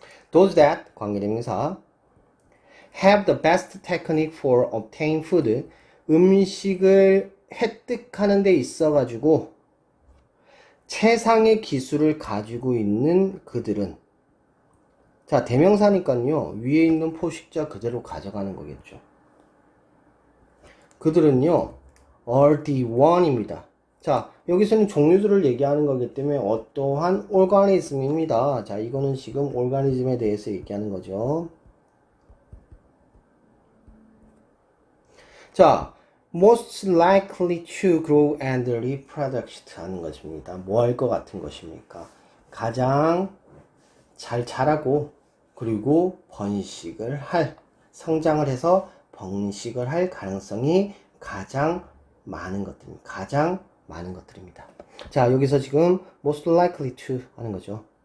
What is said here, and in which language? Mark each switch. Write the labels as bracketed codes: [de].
[en] Those that, [ko] 관계대명사, [en] have the best technique for obtaining food, [ko] 음식을 획득하는 데 있어가지고, 최상의 기술을 가지고 있는 그들은, 자, 대명사니까요, 위에 있는 포식자 그대로 가져가는 거겠죠. 그들은요, [en] are the one [ko] 입니다. 자, 여기서는 종류들을 얘기하는 거기 때문에 어떠한 organism입니다. 자, 이거는 지금 organism에 대해서 얘기하는 거죠. 자, [en] most likely to grow and reproduce [ko] 하는 것입니다. 뭐 할 것 같은 것입니까? 가장 잘 자라고 그리고 번식을 할, 성장을 해서 번식을 할 가능성이 가장 많은 것들입니다. 가장 많은 것들입니다. 자, 여기서 지금 [en] most likely to [ko] 하는 거죠.